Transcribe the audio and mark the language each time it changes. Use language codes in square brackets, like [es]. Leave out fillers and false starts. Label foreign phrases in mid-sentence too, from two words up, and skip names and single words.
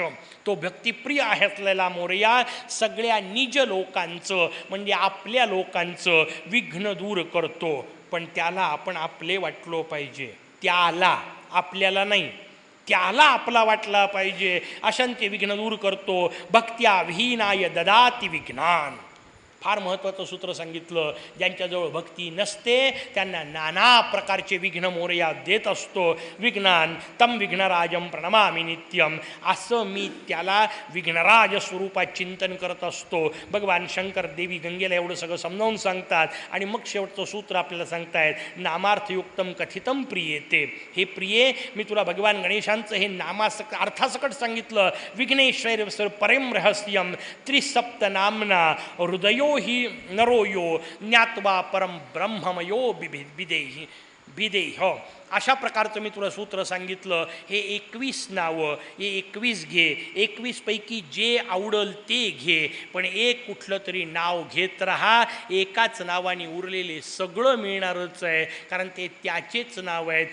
[mr] तो भक्तिप्रिय आहे असलेला मोरया सगळ्या निज लोकांचं, म्हणजे आपल्या लोकांचं विघ्न दूर करतो. पण त्याला आपण आपले वाटलो पाहिजे. त्याला, आपल्याला नाही, त्याला आपला वाटला पाहिजे. अशांचे विघ्न दूर करतो. [sa] भक्त्या विहीनाय ददाति विघ्नान. [mr] फार महत्त्वाचं सूत्र सांगितलं. ज्यांच्याजवळ भक्ती नसते त्यांना नाना प्रकारचे विघ्न मोरया देत असतो. [sa] विघ्नान तम विघ्नराजम प्रणमामि नित्यम. [mr] असं मी त्याला विघ्नराज स्वरूपात चिंतन करत असतो. भगवान शंकर देवी गंगेला एवढं सगळं समजावून सांगतात आणि मग शेवटचं सूत्र आपल्याला सांगतायत [sa] नामार्थयुक्तम कथितम प्रियेते. [mr] हे प्रिये, मी तुला भगवान गणेशांचं हे अर्थासकट सांगितलं. [sa] विघ्नेश्वर परम रहस्यम त्रिसप्त नामना हृदयो हि नरो यो ज्ञात्वा परम ब्रह्ममयो विदेही विदेह. [mr] अशा प्रकारचं मी तुला सूत्र सांगितलं. हे 21 नावं, हे 21 घे. 21 पैकी जे आवडल ते घे, पण एक कुठलं तरी नाव घेत राहा. एकाच नावाने उरलेले सगळं मिळणारच आहे, कारण ते त्याचेच नाव आहेत.